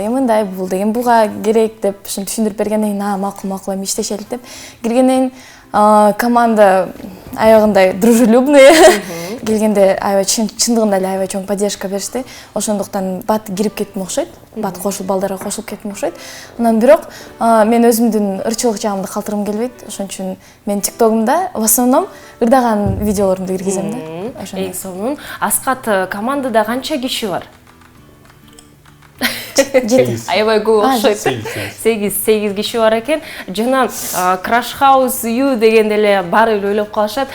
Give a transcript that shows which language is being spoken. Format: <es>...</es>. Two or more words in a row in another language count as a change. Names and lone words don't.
<ky>Мындай бул деген буга керек деп түшүндүрүп бергенден кийин, макул эми иштешелик деп киргенден команда аягындай дружелюбный келгенде аябай чындыгында эле аябай чоң поддержка беришти. Ошондуктан бат кирип кеттим окшойт. Бат балдарга кошулуп кеттим окшойт. Анан бирок мен өзүмдүн ырчылык жагымды калтыргым келбейт. Ошон үчүн мен TikTok'умда</ky> <ru>в основном</ru> <ky>ырдаган видеолорумду киргизем да. Эң сонун. Аскат, командада канча киши бар? аябай көп окшойт. 8 киши бар экен. Жана Crash House U деген деле баары эле ойлоп калышат.</ky>